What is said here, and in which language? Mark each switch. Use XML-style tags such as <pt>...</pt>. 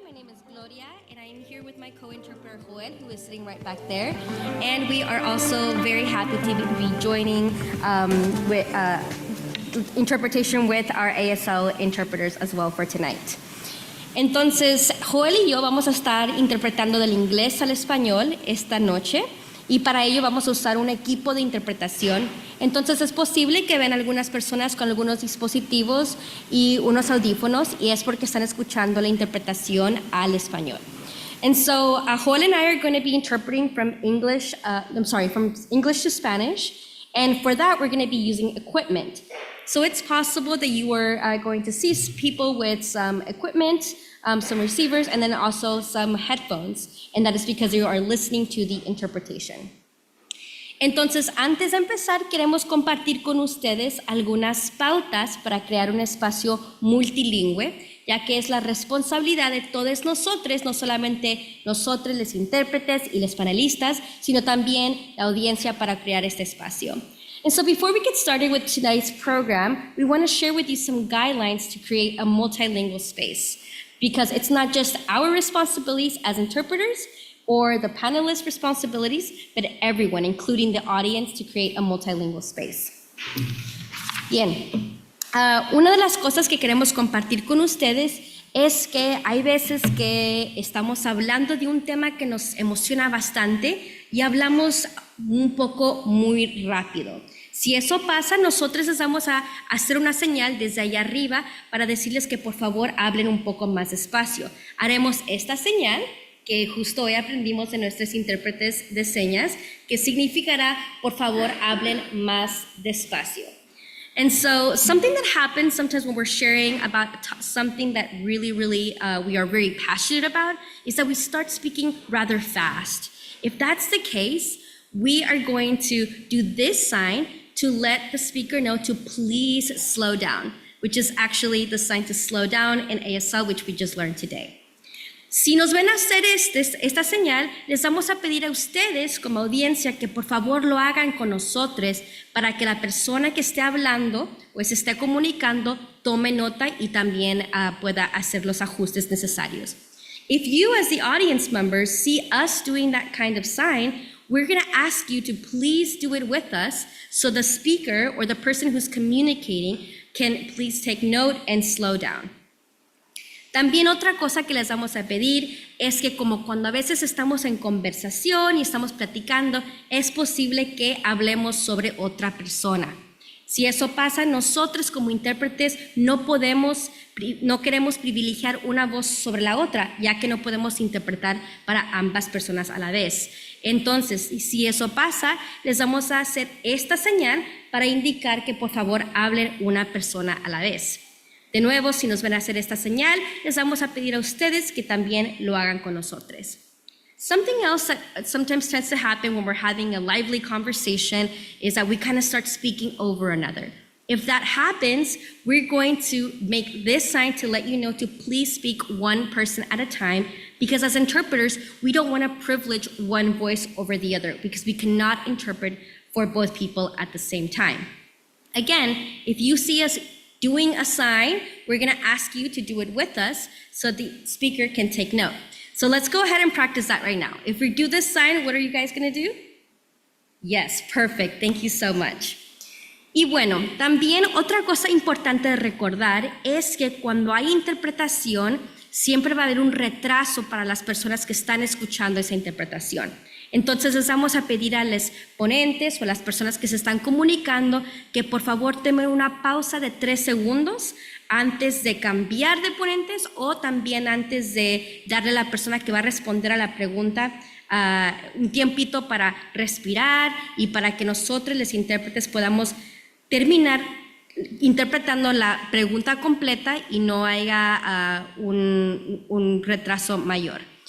<en>My name is Gloria, and I am here with my co-interpreter, Joel, who is sitting right back there. And we are also very happy to be joining with interpretation with our ASL interpreters as well for tonight.</en> <es>Entonces, Joel y yo vamos a estar interpretando del inglés al español esta noche. Y para ello vamos a usar un equipo de interpretación. Entonces es posible que vean algunas personas con algunos dispositivos y unos audífonos, y es porque están escuchando la interpretación al español.</es> <en>And so Joel and I are going to be interpreting from English to Spanish, and for that we're going to be using equipment. So it's possible that you are going to see people with some equipment, some receivers, and then also some headphones, and that is because you are listening to the interpretation.</en> <es>Entonces, antes de empezar, queremos compartir con ustedes algunas pautas para crear un espacio multilingüe, ya que es la responsabilidad de todos nosotros, no solamente nosotros, los intérpretes y los panelistas, sino también la audiencia para crear este espacio.</es> <en>And so before we get started with tonight's program, we want to share with you some guidelines to create a multilingual space, because it's not just our responsibilities as interpreters or the panelists' responsibilities, but everyone, including the audience, to create a multilingual space.</en> <es>Bien, una de las cosas que queremos compartir con ustedes es que hay veces que estamos hablando de un tema que nos emociona bastante y hablamos un poco muy rápido. Si eso pasa, nosotros les vamos a hacer una señal desde allá arriba para decirles que por favor hablen un poco más despacio. Haremos esta señal que justo hoy aprendimos de nuestros intérpretes de señas, que significará por favor hablen más despacio.</es> <en>And so something that happens sometimes when we're sharing about something that really we are very passionate about is that we start speaking rather fast. If that's the case, we are going to do this sign to let the speaker know to please slow down, which is actually the sign to slow down in ASL, which we just learned today.</en> <es>Si nos ven a hacer esta señal, les vamos a pedir a ustedes como audiencia que por favor lo hagan con nosotros para que la persona que esté hablando o se esté comunicando tome nota y también pueda hacer los ajustes necesarios.</es> <en>If you as the audience members see us doing that kind of sign, we're going to ask you to please do it with us so the speaker or the person who's communicating can please take note and slow down.</en> <es>También otra cosa que les vamos a pedir es que como cuando a veces estamos en conversación y estamos platicando, es posible que hablemos sobre otra persona. Si eso pasa, nosotros como intérpretes no queremos privilegiar una voz sobre la otra, ya que no podemos interpretar para ambas personas a la vez. Entonces, si eso pasa, les vamos a hacer esta señal para indicar que por favor hablen una persona a la vez. De nuevo, si nos van a hacer esta señal, les vamos a pedir a ustedes que también lo hagan con nosotros.</es> <en>Something else that sometimes tends to happen when we're having a lively conversation is that we kind of start speaking over another. If that happens, we're going to make this sign to let you know to please speak one person at a time, because as interpreters, we don't want to privilege one voice over the other, because we cannot interpret for both people at the same time. Again, if you see us doing a sign, we're going to ask you to do it with us so the speaker can take note. So let's go ahead and practice that right now. If we do this sign, what are you guys going to do? Yes, perfect. Thank you so much.</en> <es>Y bueno, también otra cosa importante de recordar es que cuando hay interpretación, siempre va a haber un retraso para las personas que están escuchando esa interpretación. Entonces les vamos a pedir a los ponentes o a las personas que se están comunicando que por favor tomen una pausa de 3 segundos antes de cambiar de ponentes o también antes de darle a la persona que va a responder a la pregunta un tiempito para respirar y para que nosotros los intérpretes podamos terminar interpretando la pregunta completa y no haya un retraso mayor.</es>